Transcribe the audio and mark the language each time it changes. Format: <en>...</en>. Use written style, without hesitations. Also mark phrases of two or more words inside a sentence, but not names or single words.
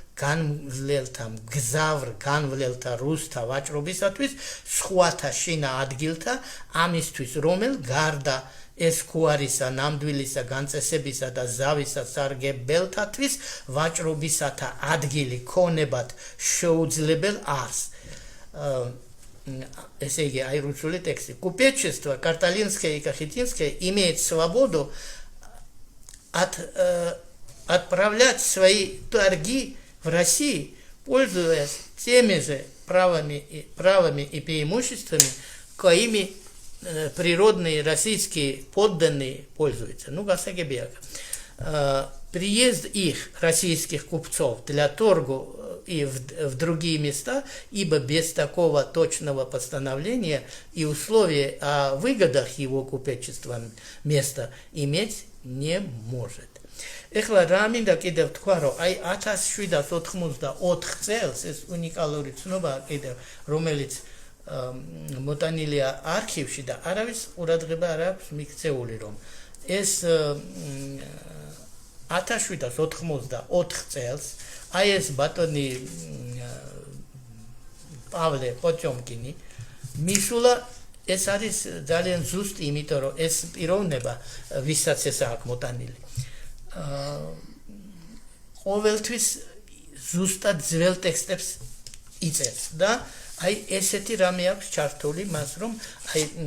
<ka>განვლელთა რუსთა ვაჭრობისათვის სხვათა შინა ადგილთა ამისთვის რომელ გარდა ესქუარისა, ნამდვილისა, განწესებისა და ზავისა სარგებელთათვის ვაჭრობისათა ადგილი ქონებად შეუძლებელ არს. Ესე იგი, აი რუსული ტექსტი.</ka> <ru>Купечество Карталинское и Кахетинское имеет свободу отправлять свои торги в России, пользуясь теми же правами и преимуществами, коими природные российские подданные пользуются.</ru> <ka>Ну, გასაგებია აქ.</ka> <ru>приезд их, российских купцов, для торгу и в другие места, ибо без такого точного постановления и условий о выгодах его купечества места иметь не может.</ru> <ka>Ეხლა რა მინდა კიდევ თქვა, რომ აი 1784 წელს ეს უნიკალური ცნობა კიდევ რომელიც მოტანილია არქივში და არავის ყურადღება არ აქვს მიქცეული, რომ ეს 1784 წელს აი ეს ბატონი პავლე პოჩომკინი მისულა ეს არის ძალიან ზუსტი, იმიტომ რომ ეს პიროვნება ვისაც ეს აქვს მოტანილი ყოველთვის ზუსტად ძველ ტექსტებს იწერს და აი ესეთი რამე აქვს ჩართული მას რომ აი</ka>